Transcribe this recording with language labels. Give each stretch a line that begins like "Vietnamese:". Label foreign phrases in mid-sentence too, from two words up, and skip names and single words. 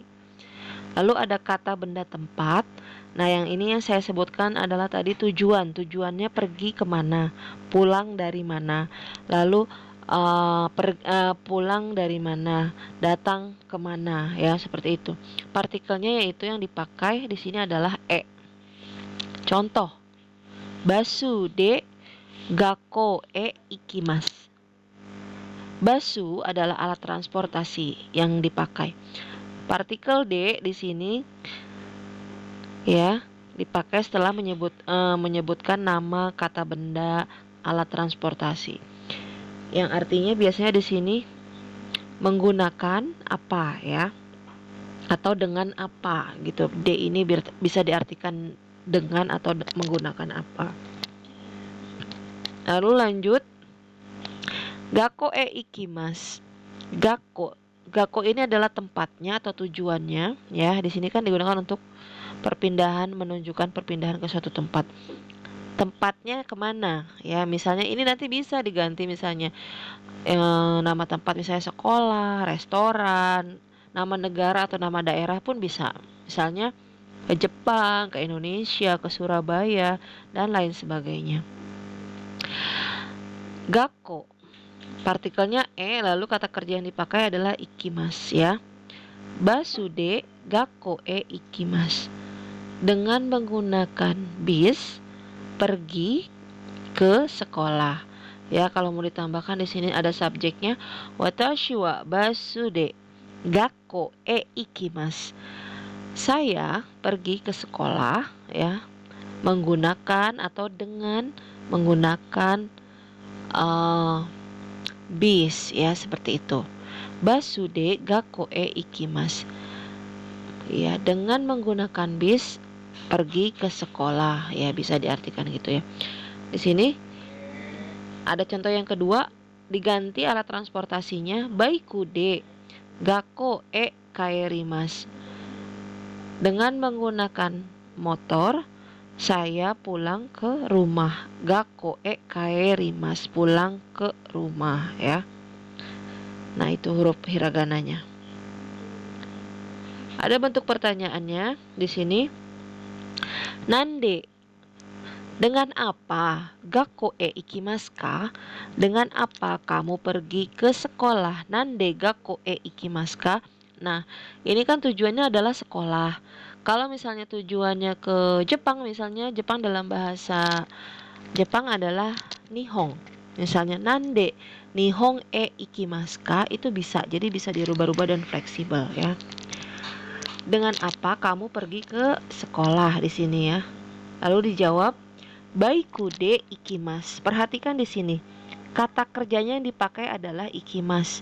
Indonesian: Lalu ada kata benda tempat. Nah, yang ini yang saya sebutkan adalah tadi tujuan. Tujuannya pergi kemana, pulang dari mana. Lalu pulang dari mana, datang kemana, ya seperti itu. Partikelnya yaitu yang dipakai di sini adalah E. Contoh,
Japanese: バスで学校へ行きます.
Indonesian: Basu adalah alat transportasi yang dipakai. Partikel D di sini ya dipakai setelah menyebutkan nama kata benda alat transportasi. Yang artinya biasanya di sini menggunakan apa ya, atau dengan apa gitu. D ini bisa diartikan dengan atau menggunakan apa. Lalu lanjut,
Japanese: 学校へ行きます.
Indonesian: Gakko ini adalah tempatnya atau tujuannya ya. Di sini kan digunakan untuk perpindahan, menunjukkan perpindahan ke suatu tempat. Tempatnya kemana ya, misalnya ini nanti bisa diganti misalnya nama tempat, misalnya sekolah, restoran, nama negara atau nama daerah pun bisa. Misalnya ke Jepang, ke Indonesia, ke Surabaya, dan lain sebagainya. Gakko, partikelnya e, lalu kata kerja yang dipakai adalah ikimasu ya.
Japanese: バスで学校へ行きます.
Indonesian: Dengan menggunakan bis pergi ke sekolah. Ya, kalau mau ditambahkan di sini ada subjeknya,
Japanese: 私はバスで学校へ行きます.
Indonesian: Saya pergi ke sekolah ya, menggunakan atau dengan menggunakan bis ya, seperti itu.
Japanese: バスで学校へ行きます.
Indonesian: Ya, dengan menggunakan bis pergi ke sekolah ya, bisa diartikan gitu ya. Di sini ada contoh yang kedua, diganti alat transportasinya
Japanese: バイクで学校へ帰ります.
Indonesian: Dengan menggunakan motor saya pulang ke rumah.
Japanese: 学校へ帰ります,
Indonesian: pulang ke rumah ya. Nah, itu huruf hiragananya. Ada bentuk pertanyaannya di sini. Nande, dengan apa?
Japanese: 学校へ行きますか?
Indonesian: Dengan apa kamu pergi ke sekolah?
Japanese: 何で学校へ行きますか?
Indonesian: Nah, ini kan tujuannya adalah sekolah. Kalau misalnya tujuannya ke Jepang, misalnya Jepang dalam bahasa Jepang adalah nihong.
Japanese: Misalnya 何で日本へ行きますか,
Indonesian: itu bisa. Jadi bisa dirubah-rubah dan fleksibel ya. Dengan apa kamu pergi ke sekolah di sini ya? Lalu dijawab
Japanese: バイクで行きます.
Indonesian: Perhatikan di sini. Kata kerjanya yang dipakai adalah ikimasu.